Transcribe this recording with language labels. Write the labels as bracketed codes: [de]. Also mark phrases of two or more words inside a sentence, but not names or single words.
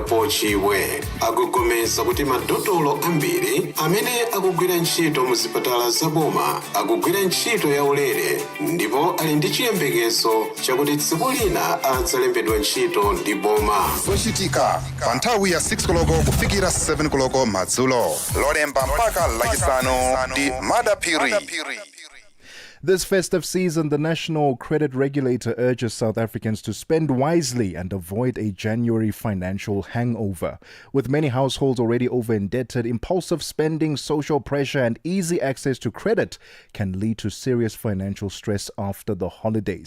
[ny] Paul Chiwe, akugomeza kuti madotolo ambiri amene akugwira ntchito mu zipatala zaboma akugwira ntchito yaulere ndipo ali ndi chiyembekezo chakuti tsiku lina adzalembedwa ntchito ndi boma. Zochitika pa nthawi ya 6 koloko kufikira 7 koloko madzulo. Lolemba mpaka lachisanu ndi Madapiri. [en] This festive season, the National Credit Regulator urges South Africans to spend wisely and avoid a January financial hangover. With many households already over-indebted, impulsive spending, social pressure, and easy access to credit can lead to serious financial stress after the holidays.